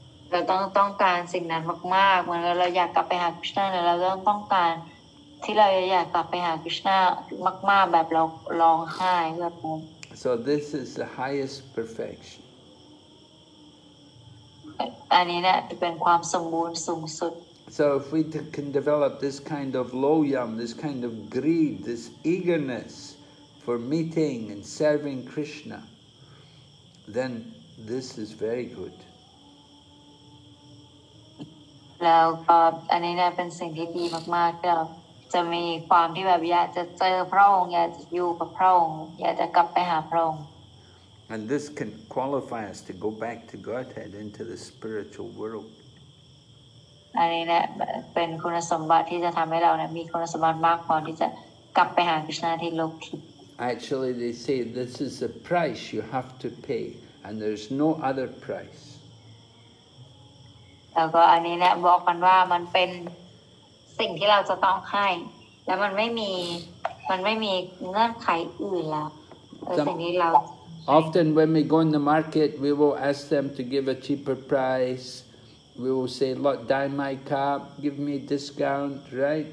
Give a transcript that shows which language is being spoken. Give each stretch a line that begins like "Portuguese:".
Thai: เราต้องการสิ่งนั้นมากๆเหมือนเราอยากกลับไปหาคริชนาเนี่ยเราต้องการที่เราอยากกลับไปหาคริชนามากๆแบบเราร้องไห้แบบนั้น
English: So this is the highest perfection.
Thai: อันนี้เนี่ยเป็นความสมบูรณ์สูงสุด
English: So if we can develop this kind of loyam, this kind of greed, this eagerness for meeting and serving Krishna, then this is very good.
Thai: แล้วก็อันนี้เนี่ยเป็นสิ่งที่ดีมากๆที่เราจะมีความที่แบบอยากจะเจอพระองค์อยากจะอยู่กับพระองค์อยากจะกลับไปหาพระองค์
English: And this can qualify us to go back to Godhead, into the spiritual world.
Thai: อันนี้เนี่ยเป็นคุณสมบัติที่จะทำให้เราเนี่ยมีคุณสมบัติมากพอที่จะกลับไปหาคริสต์ที่โลกทิพย์
English: Actually, they say this is the price you have to pay, and there's no other price.
Thai: แล้วก็อันนี้เนี่ยบอกกันว่ามันเป็นสิ่งที่เราจะต้องให้แล้วมันไม่มีเงื่อนไขอื่นแล้วสิ่งที่เรา
English: Often when we go in the market, we will ask them to give a cheaper price. We will say, "Look, dye my car, give me a discount," right?